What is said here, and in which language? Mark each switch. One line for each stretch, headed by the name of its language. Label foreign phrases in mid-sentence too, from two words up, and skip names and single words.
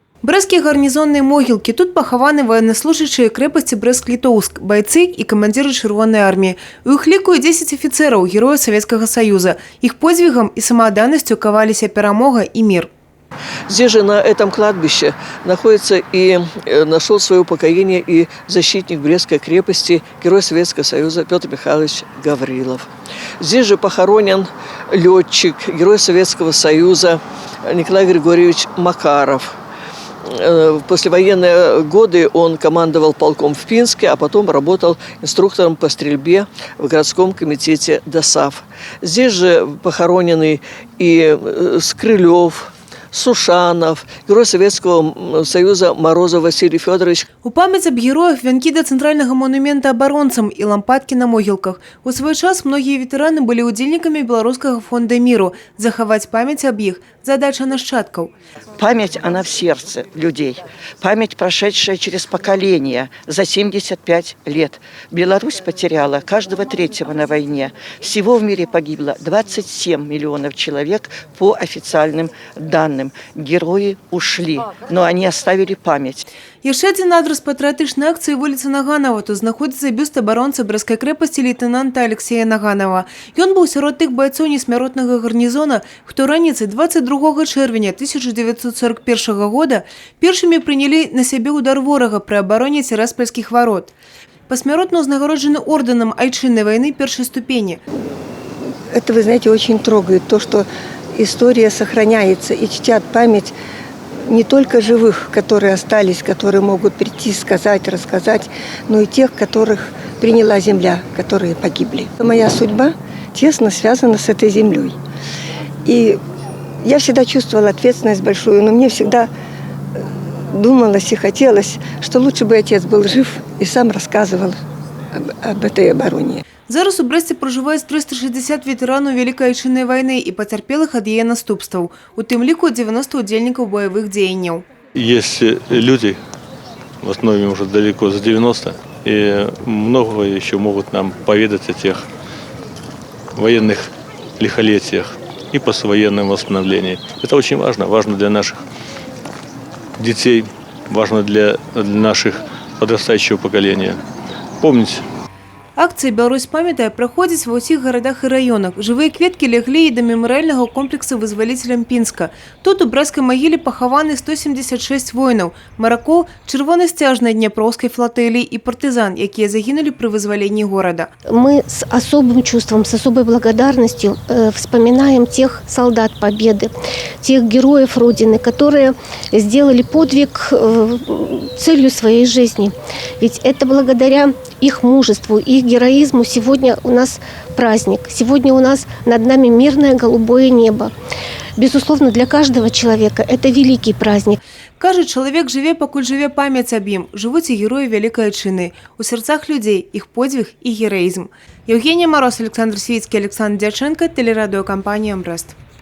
Belarusian: Брэсцкія гарнізонныя могілкі. Тут пахаваны военнослужащие крэпасці Брэст-Літоўск,
Russian: бойцы и
Belarusian: камандзіры Чырвонай армии. У іх ліку
Russian: 10 офицеров, героев Советского Союза. Их подвигом и самоотданностью ковалися перемога и мир. Здесь же, на этом кладбище, находится и нашел свое упокоение и защитник Брестской крепости, герой Советского Союза Петр Михайлович Гаврилов. Здесь же похоронен летчик, герой Советского Союза Николай Григорьевич Макаров. В послевоенные годы он командовал полком в Пинске, а потом работал инструктором по стрельбе в городском комитете ДОСААФ. Здесь же похоронены и Скрылев, Сушанов, герой Советского Союза Морозов Василий Федорович.
Belarusian: У памяць аб героях вянкі да цэнтральнага монумента абаронцам і лампадкі на могілках. У свой час многія ветэраны былі удзельнікамі Беларускага фонда миру. Захаваць памяць аб іх – задача нащадкаў.
Russian: Память, она в сердце людей. Память, прошедшая через поколения за 75 лет. Беларусь потеряла каждого третьего на войне. Всего в мире погибло 27 миллионов человек по официальным данным. Герои ушли, но они оставили память.
Belarusian: Яшчэ адзін адрас патрыятычнай акцыі вуліца Наганова. Тут знаходзіцца бюст абаронцы Брэсцкай крэпасці лейтенанта Алексея Наганова. Ён быў сярод тых байцоў несмяротнага гарнізона, хто раніцай 22 чэрвеня 1941 года першымі прынялі на сябе удар ворага пры абароне Цераспольскіх варот. Пасмяротна ўзнагароджаны орденам айчыннай вайны першай ступені.
Russian: Это, вы знаете, очень трогает то, что история сохраняется и чтят память не только живых, которые остались, которые могут прийти, сказать, рассказать, но и тех, которых приняла земля, которые погибли. Моя судьба тесно связана с этой землей. И я всегда чувствовала ответственность большую, но мне всегда думалось и хотелось, что лучше бы отец был жив и сам рассказывал об этой обороне.
Belarusian: Зараз у Брэсце проживаюць 360 ветэранаў Вялікай айчыннай вайны і пацярпелых ад яе наступстваў. У тым ліку 90 удзельнікаў боевых дзеянняў.
Russian: Есть люди, в основе уже далеко за 90, и много еще могут нам поведать о тех военных лихолетиях и послевоенном восстановлении. Это очень важно. Важно для наших детей, важно для наших подрастающего поколения. Помнить.
Belarusian: Акцыя «Беларусь памятае» праходзіць ва ўсіх гарадах і раёнах. Жывыя кветкі леглі і да мемарыяльнага комплексу вызваліцелям Пінска. Тут у брэсцкай магіле пахаваны 176 воінаў, маракоў чырвонасцяжнай дняпроўскай флотыліі і партызан, якія загінулі пры вызваленні горада.
Russian: Мы с особым чувством, с особой благодарностью вспоминаем тех солдат Победы, тех героев Родины, которые сделали подвиг целью своей жизни. Ведь это благодаря их мужеству, их героизму сегодня у нас праздник. Сегодня у нас над нами мирное голубое небо. Безусловно, для каждого человека это великий праздник.
Belarusian: Кажа, чалавек жыве, пакуль жыве памяць аб ім. Жывуць і героі Вялікай айчыны. У сэрцах людзей іх подзвіг і гераізм. Евгения Мороз, Александр Свіцкі, Александр Дяченко, телерадиокомпания «Брест».